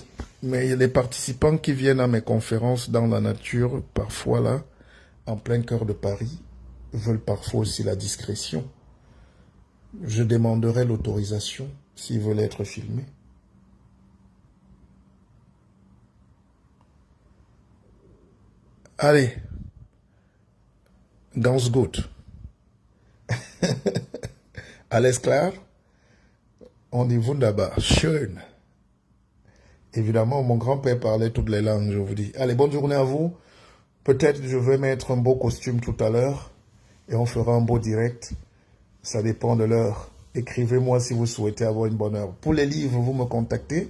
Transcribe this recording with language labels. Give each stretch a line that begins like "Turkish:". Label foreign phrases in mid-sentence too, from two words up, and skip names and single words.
French: Mais il y a des participants qui viennent à mes conférences dans la nature, parfois là, en plein cœur de Paris, veulent parfois aussi la discrétion. Je demanderai l'autorisation s'ils veulent être filmés. Allez,
German: ganz gut. Alles klar?
French: On dit
German: wunderbar, schön.
French: Évidemment, mon grand-père parlait toutes les langues, je vous dis. Allez, bonne journée à vous. Peut-être je vais mettre un beau costume tout à l'heure et on fera un beau direct. Ça dépend de l'heure. Écrivez-moi si vous souhaitez avoir une bonne heure. Pour les livres, vous me contactez.